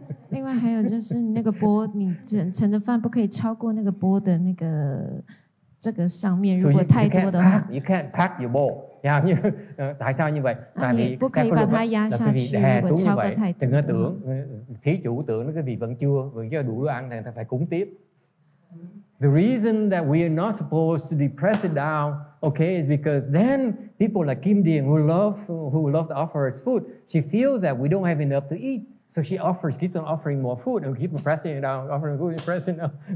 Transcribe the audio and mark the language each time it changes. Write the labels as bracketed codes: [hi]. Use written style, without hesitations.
[zh] 另外还有就是那个钵，你盛的饭不可以超过那个钵的那个这个上面，如果太多的话 [en] you can't pack your bowl. [vi] Tại sao như vậy? Tại vì [zh] 不可以把它压下去，如果超过太多。 [vi] Đừng có tưởng thí chủ tưởng nó cái vị vẫn chưa đủ đồ ăn thì ta phải cúng tiếp. [en] The reason that we are not supposed to depress it down, okay, is because then people like Kim Dien who love to offer us food, she feels that we don't have enough to eat, so she keeps on offering more food and keep pressing it down, offering food and pressing it down.